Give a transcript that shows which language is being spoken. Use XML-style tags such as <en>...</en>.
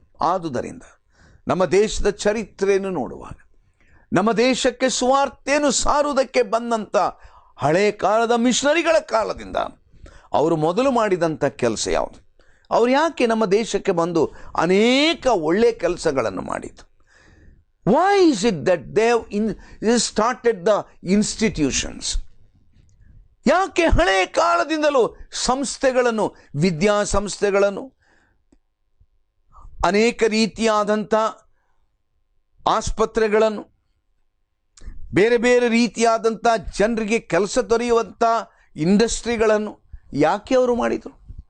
<kn>ಆದುದರಿಂದ ನಮ್ಮ ದೇಶದ ಚರಿತ್ರೆಯನ್ನು ನೋಡುವಾಗ, ನಮ್ಮ ದೇಶಕ್ಕೆ ಸುವಾರ್ತೆಯನ್ನು ಸಾರುವುದಕ್ಕೆ ಬಂದಂಥ ಹಳೆ ಕಾಲದ ಮಿಷನರಿಗಳ ಕಾಲದಿಂದ ಅವರು ಮೊದಲು ಮಾಡಿದಂಥ ಕೆಲಸ ಯಾವುದು? ಅವರು ಯಾಕೆ ನಮ್ಮ ದೇಶಕ್ಕೆ ಬಂದು ಅನೇಕ ಒಳ್ಳೆಯ ಕೆಲಸಗಳನ್ನು ಮಾಡಿದ್ದು?</kn> <en>Why is it that they have started the institutions?</en> <kn>ಯಾಕೆ ಹಳೆ ಕಾಲದಿಂದಲೂ ಸಂಸ್ಥೆಗಳನ್ನು, ವಿದ್ಯಾಸಂಸ್ಥೆಗಳನ್ನು, ಅನೇಕ ರೀತಿಯಾದಂಥ ಆಸ್ಪತ್ರೆಗಳನ್ನು, ಬೇರೆ ಬೇರೆ ರೀತಿಯಾದಂಥ ಜನರಿಗೆ ಕೆಲಸ ದೊರೆಯುವಂಥ ಇಂಡಸ್ಟ್ರಿಗಳನ್ನು ಯಾಕೆ ಅವರು ಮಾಡಿದರು?</kn>